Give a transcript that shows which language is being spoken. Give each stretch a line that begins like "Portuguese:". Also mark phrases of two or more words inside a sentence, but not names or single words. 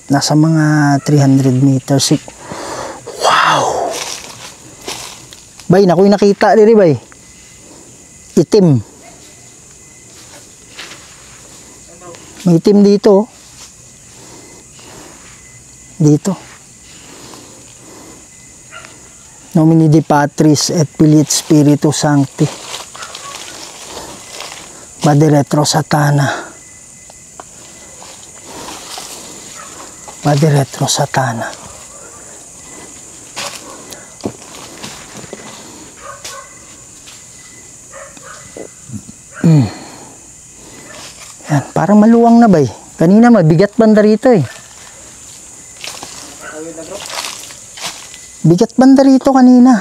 Filipino: Nasa mga 300 meters. Wow!
Cebuano: Bay, nako'y nakita diri bay.
Filipino: Itim. May itim dito. Dito.
Latin: Nomini Dei Patris et Filii et Spiritus Sancti. Vade retro Satana. Vade retro Satana.
Filipino: Yan, parang maluwang na ba eh. Kanina mabigat banda rito eh. Bigat banda rito kanina.